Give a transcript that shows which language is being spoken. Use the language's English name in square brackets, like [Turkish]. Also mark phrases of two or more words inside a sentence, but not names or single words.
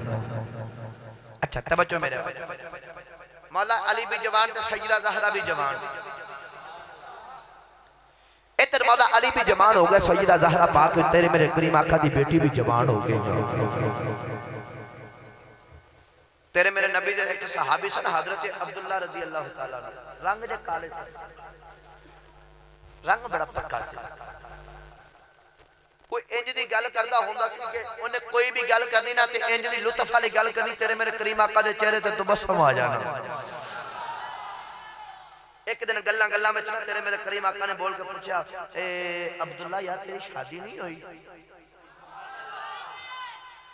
[Punjabi] اچھا توجہ میرے، مولا علی وی جوان تے سیدہ زہرا وی جوان. ادھر مولا علی وی جوان ہو گئے، سیدہ زہرا پاک تیرے میرے کریم آقا دی بیٹی وی جوان ہو گئی. تیرے میرے نبی دے اک صحابی سن حضرت عبداللہ [Arabic] رضي الله تعالى عنه, [Punjabi] رنگ دے کالے سن، رنگ بڑا پکا سی. کوئی اِنج دی گل کردا ہُندا سی کہ اوہنے کوئی وی گل کرنی نا تے اِنج دی لطف والی گل کرنی، تیرے میرے کریم آقا دے چہرے تے تبسم آ جانا. اک دن گلاں گلاں وچ نا تیرے میرے کریم آقا نے بول کے پچھیا، اے عبداللہ یار تیری شادی نہیں ہوئی?